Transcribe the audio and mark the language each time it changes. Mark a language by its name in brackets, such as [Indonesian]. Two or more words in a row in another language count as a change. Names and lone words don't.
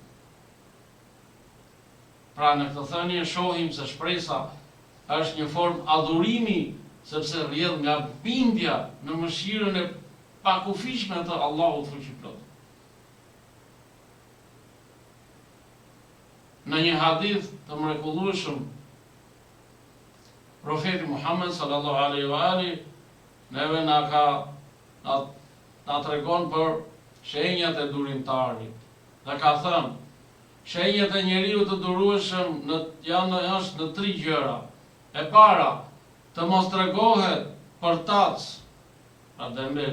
[Albanian] Pra në këtë thënie shohim se shpresa është një formë adhurimi, sepse rrjedh nga bindja në mëshirën e pakufishme të Allahut fuqiplot. Në një hadith të mrekullueshëm, profeti Muhammed [Arabic] صلى الله عليه وآل [Albanian] neve na tregon për shenjat e durimtarit. Dhe ka thënë, shenjat e njeriu të durueshëm janë në 3 gjëra. E para, të mos tregohet për tac, pra dembel.